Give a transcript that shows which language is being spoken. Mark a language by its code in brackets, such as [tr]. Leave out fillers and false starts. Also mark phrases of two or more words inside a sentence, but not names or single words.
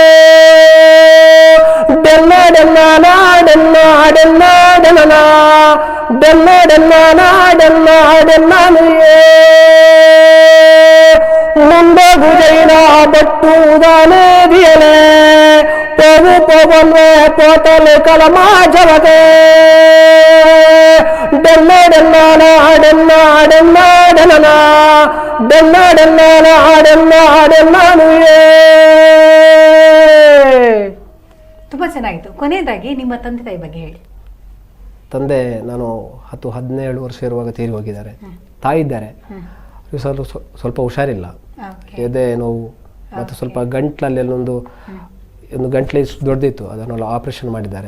[tcy] ಡೆನ್ನ ಡೆನ್ನ ನಾಡೆನ್ನ ಡೆನ್ನ ಡೆನ್ನ ಡೆನ್ನ ಡೆನ್ನ ನಾಡೆನ್ನ ಡೆನ್ನನುಯೇ ಮುಂದೆ ಗುಜೈನ ಬಟ್ಟು ದಾನೆ ದಿಯಲೆ ಪೋವು ಪೋವನ್ವೇ ಪೋತಲೆ ಕಲಮಾ ಜವತೆ ಡೆನ್ನ ಡೆನ್ನ ನಾಡೆನ್ನ ಡೆನ್ನ ಡೆನ್ನ ಡೆನ್ನ ಡೆನ್ನ ನಾಡೆನ್ನ ಡೆನ್ನನುಯೇ. [kn] ತುಂಬಾ ಚೆನ್ನಾಗಿತ್ತು. ಕೊನೆಯದಾಗಿ ನಿಮ್ಮ ತಂದೆ ತಾಯಿ ಬಗ್ಗೆ ಹೇಳಿ. ತಂದೆ ನಾನು 10-17 ವರ್ಷ ಇರುವಾಗ ತೀರಿ ಹೋಗಿದ್ದಾರೆ. ತಾಯಿ ಇದ್ದಾರೆ, ಸ್ವಲ್ಪ ಹುಷಾರಿಲ್ಲ, ಎದೆ ನೋವು ಮತ್ತು ಸ್ವಲ್ಪ ಗಂಟ್ಲಲ್ಲಿ ಒಂದು ಗಂಟ್ಲೆ ದೊಡ್ಡದಿತ್ತು, ಅದನ್ನೆಲ್ಲ ಆಪರೇಷನ್ ಮಾಡಿದ್ದಾರೆ.